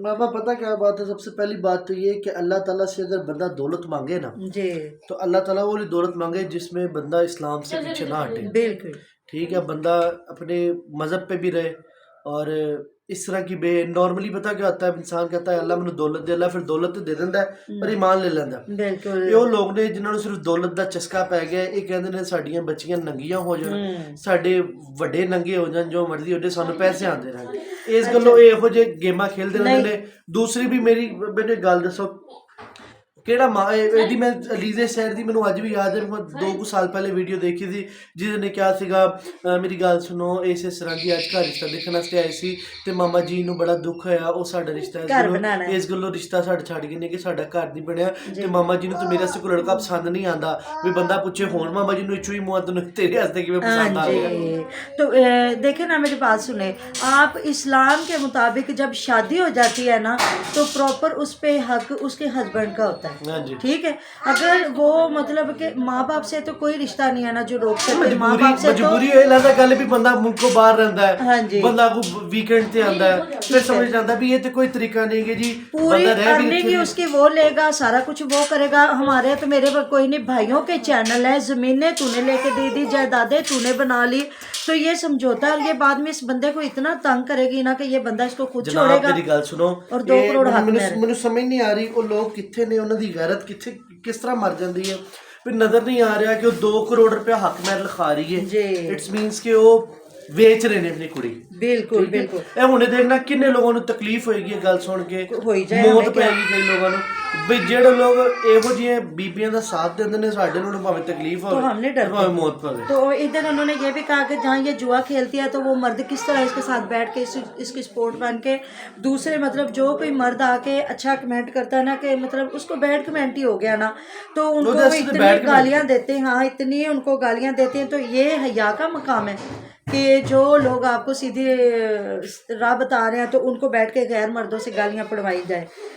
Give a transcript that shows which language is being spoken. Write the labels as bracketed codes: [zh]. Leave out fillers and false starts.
[hi] मामा पता क्या बात है, सबसे पहली बात तो ये कि अल्लाह ताला से अगर बंदा दौलत मांगे ना जी, तो अल्लाह ताला वो दौलत मांगे जिसमें बंदा इस्लाम से पीछे ना हटे। बिल्कुल ठीक है, बंदा अपने मज़हब पे भी रहे और इस तरह की नॉर्मली पता क्या होता है, इंसान कहता है अल्लाह मैंने दौलत दे, अल्लाह फिर दौलत तो [pa] दे दिंदा है पर ईमान ले लैंदा। [hi] बिल्कुल [pa] ਇਹ ਉਹ ਲੋਕ ਨੇ ਜਿਨ੍ਹਾਂ ਨੂੰ ਸਿਰਫ ਦੌਲਤ ਦਾ ਚਸਕਾ ਪੈ ਗਿਆ। ਇਹ ਕਹਿੰਦੇ ਨੇ ਸਾਡੀਆਂ ਬੱਚੀਆਂ ਨੰਗੀਆਂ ਹੋ ਜਾਣ, ਸਾਡੇ ਵੱਡੇ ਨੰਗੇ ਹੋ ਜਾਣ, ਜੋ ਮਰਜ਼ੀ ਹੋ ਜਾਏ, ਸਾਨੂੰ ਪੈਸੇ ਆਉਂਦੇ ਰਹਿਣ। ਇਸ ਗੱਲੋਂ ਇਹ ਇਹੋ ਜਿਹੇ ਗੇਮਾਂ ਖੇਲਦੇ ਰਹਿੰਦੇ ਨੇ। ਦੂਸਰੀ ਵੀ ਮੈਨੂੰ ਇੱਕ ਗੱਲ ਦੱਸੋ, ਕਿਹੜਾ ਇਹਦੀ ਮੈਂ ਅਲੀਜ਼ੇ ਸ਼ਹਿਰ ਦੀ ਮੈਨੂੰ ਅੱਜ ਵੀ ਯਾਦ ਹੈ। ਮੈਂ 2 ਸਾਲ ਪਹਿਲੇ ਵੀਡੀਓ ਦੇਖੀ ਸੀ ਜਿਹਦੇ ਨੇ ਕਿਹਾ ਸੀਗਾ ਮੇਰੀ ਗੱਲ ਸੁਣੋ, ਇਸ ਤਰ੍ਹਾਂ ਦੀ ਅੱਜ ਘਰ ਰਿਸ਼ਤਾ ਦੇਖਣ ਵਾਸਤੇ ਆਏ ਸੀ ਤੇ ਮਾਮਾ ਜੀ ਨੂੰ ਬੜਾ ਦੁੱਖ ਹੋਇਆ, ਉਹ ਸਾਡਾ ਰਿਸ਼ਤਾ ਇਸ ਗੱਲੋਂ ਰਿਸ਼ਤਾ ਸਾਡਾ ਛੱਡ ਗਏ ਨੇ ਕਿ ਸਾਡਾ ਘਰ ਨਹੀਂ ਬਣਿਆ ਤੇ ਮਾਮਾ ਜੀ ਨੂੰ ਤਾਂ ਮੇਰੇ ਵਾਸਤੇ ਕੋਈ ਲੜਕਾ ਪਸੰਦ ਨਹੀਂ ਆਂਦਾ। ਵੀ ਬੰਦਾ ਪੁੱਛੇ ਹੁਣ ਮਾਮਾ ਜੀ ਨੂੰ ਇੱਛੂ ਹੀ ਮੂੰਹ ਤੈਨੂੰ ਤੇਰੇ ਵਾਸਤੇ ਕਿਵੇਂ [hi] पसंद आ गया। तो देखे ना मेरी बात सुने आप, इस्लाम के मुताबिक जब शादी हो जाती है ना तो प्रॉपर उस पे हक उसके हस्बैंड का होता होता है। हाँ जी। ठीक है, अगर वो मतलब कि माँ बाप से तो कोई रिश्ता नहीं है ना जो रोक सकते, माँ बाप से तो [pa] ਮਜਬੂਰੀ ਇਹ ਲੱਗਦਾ ਗੱਲ ਵੀ ਬੰਦਾ ਮੁਲਕੋਂ ਬਾਹਰ ਰਹਿੰਦਾ ਹੈ, ਹਾਂਜੀ। ਬੰਦਾ ਕੋ ਵੀਕਐਂਡ ਤੇ ਆਂਦਾ ਹੈ, ਫਿਰ ਸਮਝ ਜਾਂਦਾ ਵੀ ਇਹ ਤੇ ਕੋਈ ਤਰੀਕਾ [hi] नहीं है जी, पूरी बंदा रह भी [en] earning [pa] ਇੱਥੇ [hi] ही उसकी वो लेगा, सारा कुछ वो करेगा। हमारे तो मेरे पर कोई नहीं, भाइयों के चैनल है, जमीनें तूने लेके दे दी, जायदादें तूने बना ली, तो ये समझौता और ये बाद में इस बंदे को इतना तंग करेगी ना कि ये बंदा इसको खुद [pa] ਜਨਾਬ [hi] छोड़ेगा। [pa] ਮੇਰੀ ਗੱਲ ਸੁਣੋ, [hi] और 2 करोड़ हाथ में [pa] ਮੈਨੂੰ ਮੈਨੂੰ ਸਮਝ ਨਹੀਂ ਆ ਰਹੀ ਉਹ ਲੋਕ ਕਿੱਥੇ ਨੇ, ਉਹਨਾਂ ਦੀ ਗੈਰਤ ਕਿੱਥੇ ਕਿਸ ਤਰ੍ਹਾਂ ਮਰ ਜਾਂਦੀ ਹੈ, ਫਿਰ ਨਜ਼ਰ ਨਹੀਂ ਆ ਰਿਹਾ ਕਿ ਉਹ 2 ਕਰੋੜ ਰੁਪਇਆ ਹੱਕ ਮਹਿਲ ਲਿਖਾ ਰਹੀ ਹੈ। ਜੀ। [en] it's means [pa] ਕਿ ਉਹ ਵੇਚ ਰਹੇ ਨੇ ਆਪਣੀ ਕੁੜੀ। [hi] बिल्कुल बिल्कुल [pa] ਇਹ ਹੁਣੇ ਦੇਖਣਾ ਕਿੰਨੇ ਲੋਕਾਂ ਨੂੰ ਤਕਲੀਫ ਹੋਏਗੀ ਇਹ ਗੱਲ ਸੁਣ ਕੇ, ਹੋਈ ਜਾਏ, ਮੌਤ [hi] ਹਮੇ ਕਿਆ। [pa] ਪੈਗੀ ਕਈ ਲੋਕਾਂ ਨੂੰ। ਵੀ ਜਿਹੜੇ ਲੋਕ ਇਹੋ ਜਿਹੀਆਂ ਬੀਬੀਆਂ ਦਾ ਸਾਥ ਦਿੰਦੇ ਨੇ, ਸਾਡੇ ਨੂੰ ਭਾਵੇਂ ਤਕਲੀਫ [hi] तो [pa] ਹੋਵੇ [hi] हमने डर [pa] ਭਾਵੇਂ ਮੌਤ ਪਵੇ। [hi] तो इधर उन्होंने ये भी कहा कि जहाँ ये जुआ खेलती है तो वो मर्द किस तरह इसके साथ बैठ के इसकी सपोर्ट बन के दूसरे मतलब जो कोई मर्द आके अच्छा कमेंट करता है ना कि मतलब उसको [en] bad comment [hi] ही हो गया ना, तो उनको वो जैसे इतनी [en] bad comment [hi] गालियाँ देते हैं। हाँ, इतनी उनको गालियाँ देते हैं, तो ये हया का मकाम है कि जो लोग आपको सीधी राह बता रहे हैं तो उनको बैठ के गैर मर्दों से गालियाँ पड़वाई जाए।